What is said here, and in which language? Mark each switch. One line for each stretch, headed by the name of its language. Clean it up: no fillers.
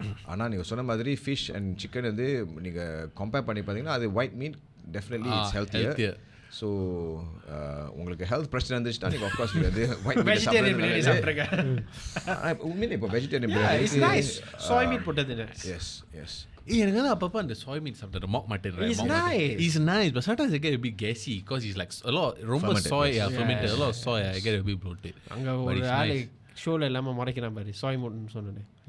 Tamil: ஆனால் நீங்கள் சொன்ன மாதிரி ஃபிஷ் அண்ட் சிக்கன் வந்து நீங்கள் கம்பேர் பண்ணி பார்த்தீங்கன்னா அது white meet
English: Definitely it's healthier.
Tamil: So உங்களுக்கு ஹெல்த் பிரச்சனை இருந்துச்சுன்னா நீங்கள் ஆஃப்கோர்ஸ் நீங்கள் வந்து ஒயிட் மீட் சாப்பிட்றீங்க. உண்மையிலே இப்போ வெஜிடேரியன் பிரியாணி சோய் மீட் போட்டது.
English: yes
Tamil: எனக்கு வந்து அப்பப்போ அந்த சோய் மீட் சாப்பிட்ற
English: mock mutton is nice, but sometimes I get a bit gassy because it's like a lot
Tamil: ரொம்ப
English: soy fermented, a lot of soy, I get a bit bloated.
Tamil: அங்கே ஒரு ஆளு ஷோவில் இல்லாமல் மறைக்கிறான் பாரு, சோய் மீட்னு சொன்னேன்.